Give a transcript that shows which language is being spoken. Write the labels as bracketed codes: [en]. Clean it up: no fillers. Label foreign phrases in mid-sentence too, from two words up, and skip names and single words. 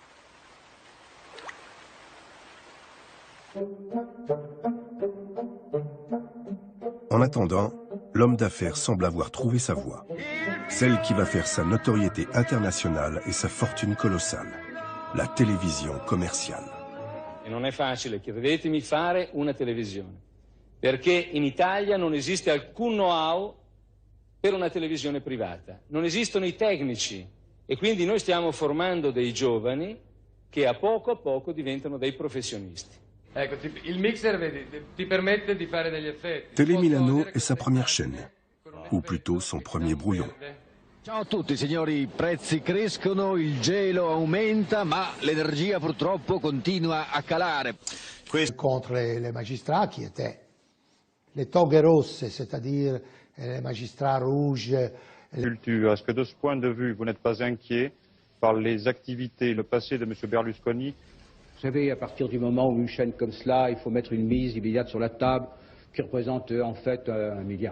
[fr] En attendant, l'homme d'affaires semble avoir trouvé sa voie, celle qui va faire sa notoriété internationale et sa fortune colossale, la télévision commerciale. [it] Non è facile, credetemi, fare una televisione, perché in Italia non esiste alcun know-how per una televisione privata, non esistono i tecnici e quindi noi stiamo formando dei giovani che a poco diventano dei professionisti. Ecco, il mixer, vedi, ti permette di fare degli effetti. [fr] Télé Milano est sa première chaîne, ou plutôt son premier brouillon. [it] Ciao a tutti signori, i prezzi crescono, il gelo aumenta, ma l'energia purtroppo continua a calare. [fr] Contre les magistrats qui étaient les [it] toghes rosses, [fr] c'est-à-dire les magistrats rouges. Est-ce que de ce point de vue, vous n'êtes pas inquiet par les activités, le passé de M. Berlusconi? Vous savez, à partir du moment où une chaîne comme cela, il faut mettre une mise immédiate sur la table qui représente en fait 1,5 milliard.